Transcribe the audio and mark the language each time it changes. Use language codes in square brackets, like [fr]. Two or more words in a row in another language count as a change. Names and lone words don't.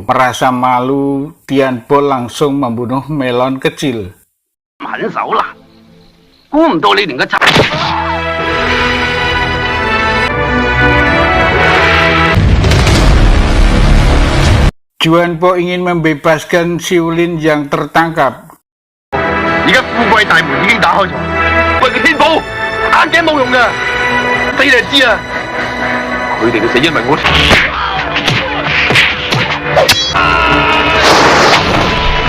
[id] Merasa malu, Tianpo langsung membunuh melon kecil. Juanpo ingin membebaskan Xiulin yang tertangkap. [yue] 而家富貴大門已經打開咗，喂個天寶，眼鏡冇用㗎，死你就知啊！佢哋嘅死因為我。